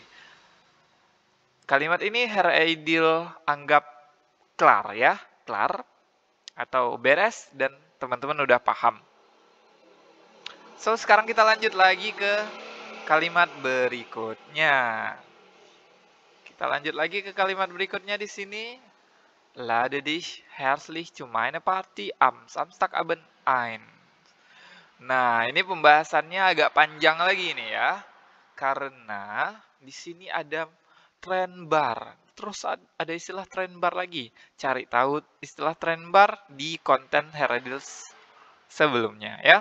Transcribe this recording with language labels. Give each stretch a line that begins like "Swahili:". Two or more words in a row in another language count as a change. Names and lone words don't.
Indonesian: Kalimat ini Herr Aidil anggap kelar ya, kelar atau beres dan teman-teman udah paham. So, sekarang kita lanjut lagi ke kalimat berikutnya. Kita lanjut lagi ke kalimat berikutnya di sini.
German: Lade dich herzlich zu meiner Party am Samstagabend ein.
Indonesian: Nah, ini pembahasannya agak panjang lagi nih ya. Karena di sini ada trend bar. Terus ada istilah trend bar lagi. Cari tahu istilah trend bar di konten Heradil sebelumnya ya.